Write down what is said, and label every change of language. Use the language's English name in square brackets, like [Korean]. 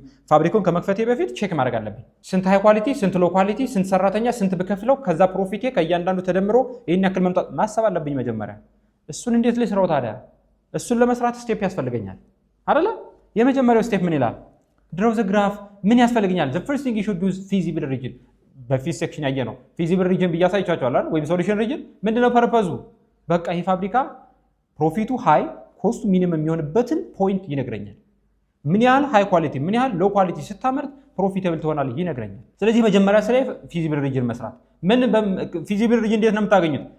[Amharic] ፋብሪካውን ከመክፈቴ በፊት ቼክ ማድረግ አለብኝ። ስንት ሃይ ኳሊቲ፣ ስንት ሎ ኳሊቲ፣ ስንት ሰራተኛ፣ ስንት ብከፍለው ከዛ ፕሮፊቴ ከእያንዳንዱ ተደምሮ ይሄን ያክል መምጣት ማሰብ አለብኝ መጀመሪያ። እሱን እንዴት ልስራው ታዲያ? እሱን ለመስራት ስቴፕ ያስፈልገኛል አይደለ? የመጀመሪያው ስቴፕ ምን ይላል? [English] ድሮው ዘ ግራፍ። [Amharic] ምን ያስፈልገኛል? [English] the first thing you should do is feasible region። [Amharic] በፊት ሴክሽን ያየ ነው [English] feasible region [Amharic] ብያሳይቻችኋል አይደል? ወይም ሶሉሽን region ምንድነው ፐርፐዙ? በቃ ይሄ ፋብሪካ ፕሮፊቱ ሃይ ኮስቱ ሚኒመም የሚሆንበትን ፖይንት ይነግረኛል። ምን ያህል ሃይ ኳሊቲ ምን ያህል ሎ ኳሊቲ ስታመርት ፕሮፊታብል ትሆናለህ ይነግረኛል። ስለዚህ መጀመሪያ ስለ ፊዚብል ሪጅን መስራት። ምን ፊዚብል ሪጅን እንዴት ነው የምታገኙት?